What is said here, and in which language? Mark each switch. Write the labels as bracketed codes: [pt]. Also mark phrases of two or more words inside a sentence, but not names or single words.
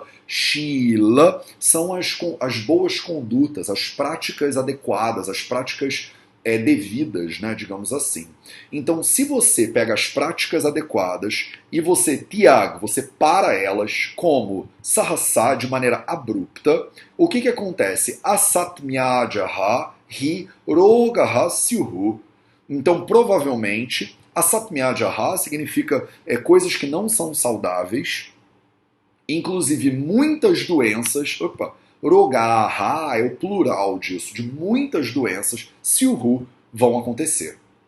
[pt] Shila são as boas condutas, as práticas adequadas, as práticas devidas, né, digamos assim. Então, se você pega as práticas adequadas e você, Tiago, você para elas como sahasa, de maneira abrupta, o que acontece? [sa] Asatmyajaha hi rogaha syuhu. [pt] Então, provavelmente, asatmyajaha significa coisas que não são saudáveis, inclusive muitas doenças. Rogaha é o plural disso, de muitas doenças, syuhu, vão acontecer.